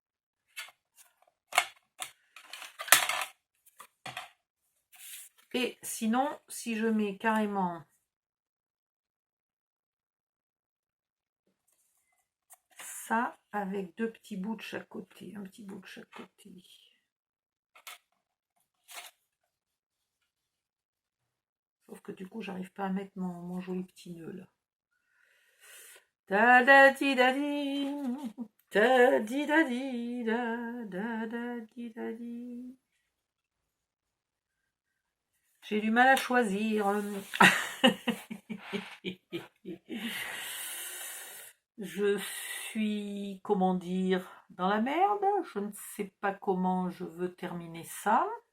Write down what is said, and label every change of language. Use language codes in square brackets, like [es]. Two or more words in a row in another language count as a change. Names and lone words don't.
[fr] Et sinon, si je mets carrément ça avec 2 petits bouts de chaque côté, un petit bout de chaque côté. Sauf que du coup, j'arrive pas à mettre mon joli petit nœud là. Da da di da di. Da di da di da da da di da di. J'ai du mal à choisir. Je suis, comment dire, dans la merde. Je ne sais pas comment je veux terminer ça.